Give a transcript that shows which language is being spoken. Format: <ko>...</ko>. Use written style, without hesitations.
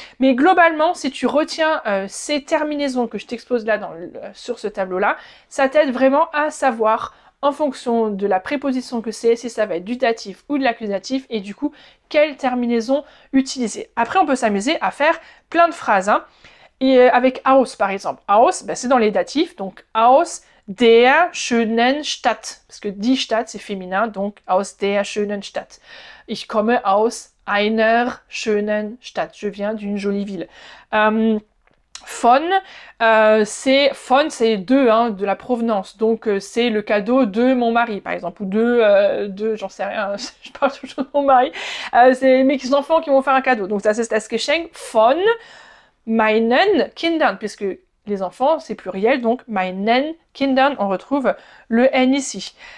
<fr>Mais globalement, si tu retiens ces terminaisons que je t'expose là sur ce tableau-là, ça t'aide vraiment à savoir en fonction de la préposition que c'est, si ça va être du datif ou de l'accusatif, et du coup, quelle terminaison utiliser. Après, on peut s'amuser à faire plein de phrases, hein. Et avec aus, par exemple. Aus, ben, c'est dans les datifs, donc</fr> <de>aus der schönen Stadt,</de> <fr>parce que</fr> <de>die Stadt,</de> <fr>c'est féminin, donc</fr> <de>aus der schönen Stadt. Ich komme aus einer schönen Stadt.</de> <fr>Je viens d'une jolie ville. Von, c'est de, hein, de la provenance, donc c'est le cadeau de mon mari, par exemple, ou de j'en sais rien, je parle toujours de mon mari, c'est mes enfants qui vont faire un cadeau, donc ça c'est</fr> <de>das Geschenk von meinen Kindern,</de> <fr>puisque les enfants c'est pluriel, donc</fr> <de>meinen Kindern,</de> <fr>on retrouve le N ici.</fr>